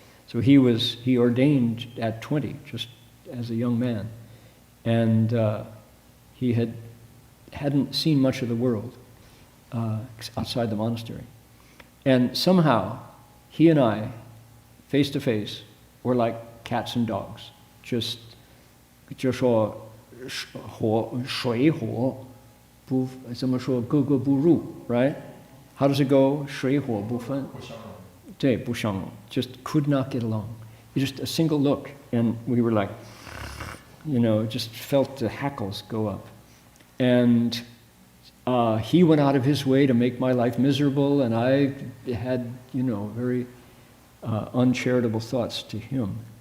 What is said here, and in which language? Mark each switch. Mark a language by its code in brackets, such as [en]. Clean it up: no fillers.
[en] So he ordained at 20, just as a young man. And he hadn't seen much of the world outside the monastery. And somehow, he and I, face to face, were like cats and dogs. [zh] Just 说水火不怎么说格格不入, right? [en] How does it go? [zh] 水火不分.对, 不相容. [en] Just could not get along. Just a single look, and we were like, just felt the hackles go up. And he went out of his way to make my life miserable, and I had, very uncharitable thoughts to him.